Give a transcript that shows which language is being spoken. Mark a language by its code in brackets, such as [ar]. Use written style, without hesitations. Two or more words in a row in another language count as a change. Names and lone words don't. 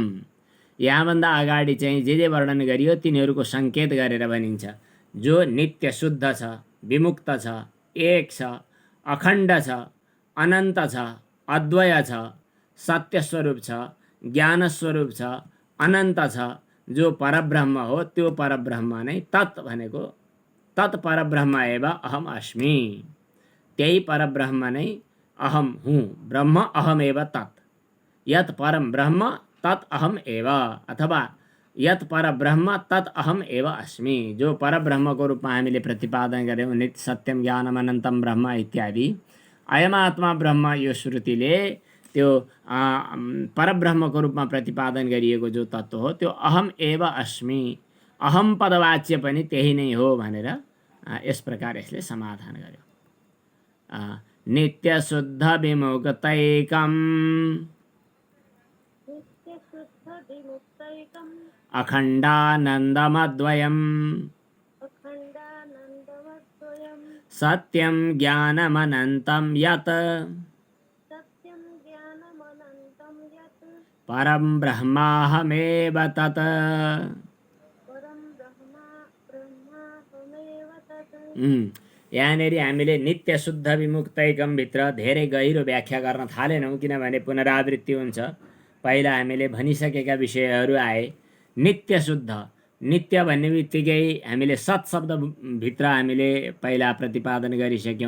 [ne] यहाँभन्दा अगाडि चाहिँ जे वर्णन गरियो तिनीहरूको सङ्केत गरेर भनिन्छ। जो नित्य शुद्ध छ, विमुक्त छ, एक छ, अखण्ड छ, अनन्त छ, अद्वय छ, सत्य स्वरूप छ, ज्ञान स्वरूप छ, अनन्त छ, जो परब्रह्म हो, त्यो परब्रह्म नै तत् भनेको, [sa] तत् परब्रह्म एव अहम अस्मि, [ne] त्यही परब्रह्म नै अहम हुँ। [sa] ब्रह्म अहमेव तत्, यत् परम ब्रह्म तत् अहम एव, अथवा यत् परब्रह्म तत् अहम एव अस्मि। [ne] जो परब्रह्मको रूपमा हामीले प्रतिपादन गऱ्यौँ, [sa] नित्य सत्यम ज्ञानम अनन्तम ब्रह्म इत्यादि, अयमात्मा ब्रह्म [ne] यो श्रुतिले त्यो परब्रह्मको रूपमा प्रतिपादन गरिएको जो तत्त्व हो त्यो [sa] अहम एव अस्मि, [ne] अहम पदवाच्य पनि त्यही नै हो भनेर यस प्रकार यसले समाधान गर्यो। [sa] नित्य शुद्ध विमुक्तैकम अखण्डानन्दमद्वयम् सत्यं ज्ञानमनन्तं यत् परं ब्रह्माहमेव तत्। [ne] यहाँनिर हामीले [sa] नित्य शुद्ध विमुक्तैकम [ne] भित्र धेरै गहिरो व्याख्या गर्न थालेनौँ, किनभने पुनरावृत्ति हुन्छ। पहिला हामीले भनिसकेका विषयहरू आए। नित्य शुद्ध, नित्य भन्ने बित्तिकै हामीले सत् शब्दभित्र हामीले पहिला प्रतिपादन गरिसक्यौँ।